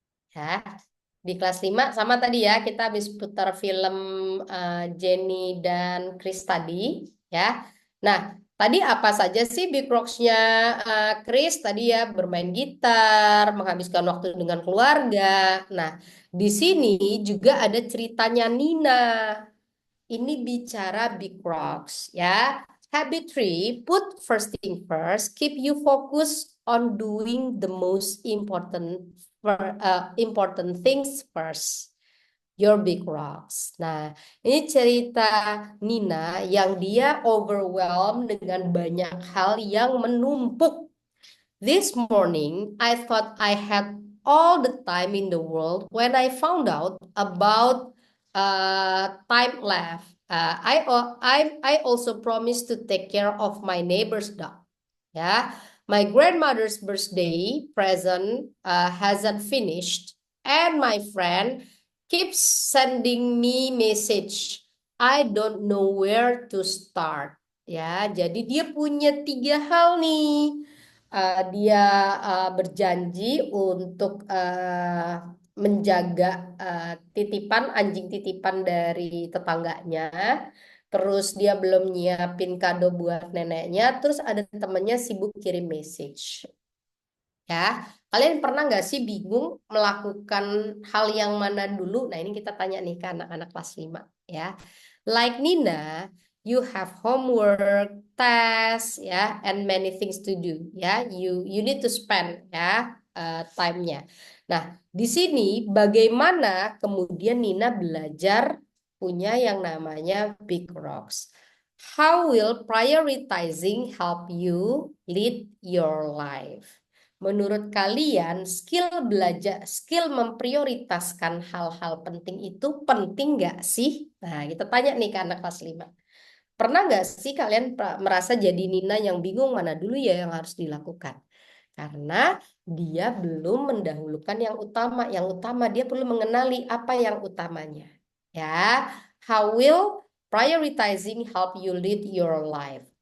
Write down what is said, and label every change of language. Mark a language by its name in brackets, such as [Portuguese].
[Indonesian] Ya, di kelas 5 sama tadi ya, kita habis putar film Jenny dan Chris tadi ya. Nah, tadi apa saja sih big rocks-nya Chris? Tadi ya bermain gitar, menghabiskan waktu dengan keluarga. Nah, di sini juga ada ceritanya Nina. Ini bicara big rocks ya. [English] Habit 3, put first thing first, keep you focused on doing the most important things first. Your big rocks. [Indonesian] Nah, ini cerita Nina yang dia overwhelmed dengan banyak hal yang menumpuk. [English] This morning, I thought I had all the time in the world when I found out about time left. I also promised to take care of my neighbor's dog. Yeah, my grandmother's birthday present hasn't finished, and my friend keeps sending me message. I don't know where to start. [Indonesian] Ya, jadi dia punya 3 hal nih. Dia berjanji untuk menjaga anjing titipan dari tetangganya. Terus dia belum nyiapin kado buat neneknya. Terus ada temennya sibuk kirim message. Ya, kalian pernah nggak sih bingung melakukan hal yang mana dulu? Nah, ini kita tanya nih ke anak-anak kelas 5 ya. [English] Like Nina, you have homework, tasks, ya, and many things to do, ya. You need to spend, ya, time-nya. [Indonesian] Nah, di sini bagaimana kemudian Nina belajar punya yang namanya Big Rocks. [English] How will prioritizing help you lead your life? [Indonesian] Menurut kalian, skill belajar, skill memprioritaskan hal-hal penting itu penting nggak sih? Nah, kita tanya nih ke anak kelas 5. Pernah nggak sih kalian merasa jadi Nina yang bingung mana dulu ya yang harus dilakukan? Karena dia belum mendahulukan yang utama. Yang utama dia perlu mengenali apa yang utamanya. [English] Ya, how will prioritizing help you lead your life?